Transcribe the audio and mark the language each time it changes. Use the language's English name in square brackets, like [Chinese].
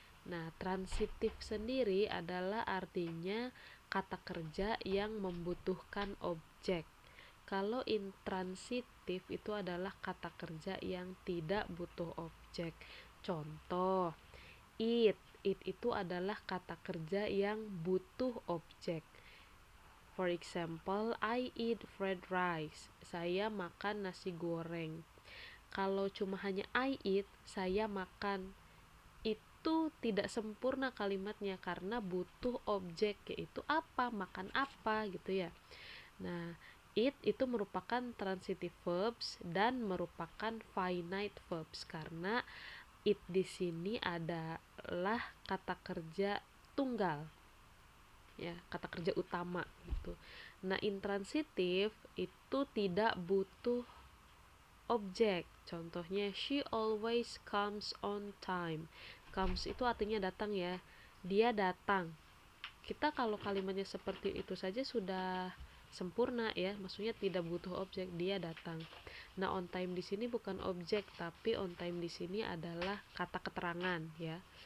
[Indonesian] Nah, transitif sendiri adalah artinya kata kerja yang membutuhkan objek. Kalau intransitif itu adalah kata kerja yang tidak butuh objek. Contoh, eat It itu adalah kata kerja yang butuh objek. [English] For example, I eat fried rice. [Indonesian] Saya makan nasi goreng. Kalau cuma hanya [English] I eat, [Indonesian] saya makan, itu tidak sempurna kalimatnya karena butuh objek, yaitu apa, makan apa gitu ya. Nah, it itu merupakan transitive verbs dan merupakan finite verbs karena it di sini adalah kata kerja tunggal, ya, kata kerja utama gitu. Nah, intransitif itu tidak butuh objek. Contohnya, [English] she always comes on time. [Indonesian] Comes itu artinya datang ya. Dia datang. Kita kalau kalimatnya seperti itu saja sudah sempurna ya, maksudnya tidak butuh objek, dia datang. Nah, on time di sini bukan objek, tapi on time di sini adalah kata keterangan ya.